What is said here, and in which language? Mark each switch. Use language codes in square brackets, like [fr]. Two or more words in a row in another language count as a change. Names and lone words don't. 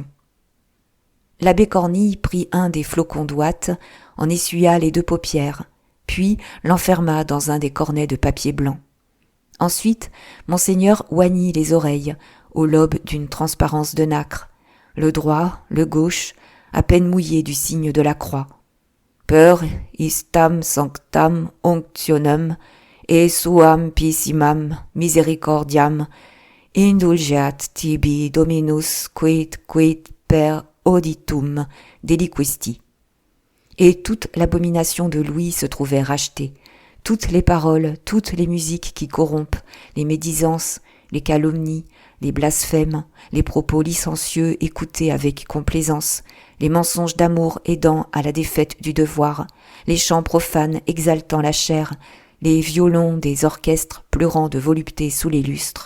[fr] L'abbé Cornille prit un des flocons d'ouate, en essuya les 2 paupières, puis l'enferma dans un des cornets de papier blanc. Ensuite, Monseigneur oignit les oreilles, au lobe d'une transparence de nacre, le droit, le gauche, à peine mouillé du signe de la croix. [la] Per istam sanctam unctionem et suam pissimam misericordiam indulgeat tibi Dominus quid per auditum deliquesti. [fr] Et toute l'abomination de Louis se trouvait rachetée, toutes les paroles, toutes les musiques qui corrompent, les médisances, les calomnies, les blasphèmes, les propos licencieux écoutés avec complaisance, les mensonges d'amour aidant à la défaite du devoir, les chants profanes exaltant la chair, les violons des orchestres pleurant de volupté sous les lustres.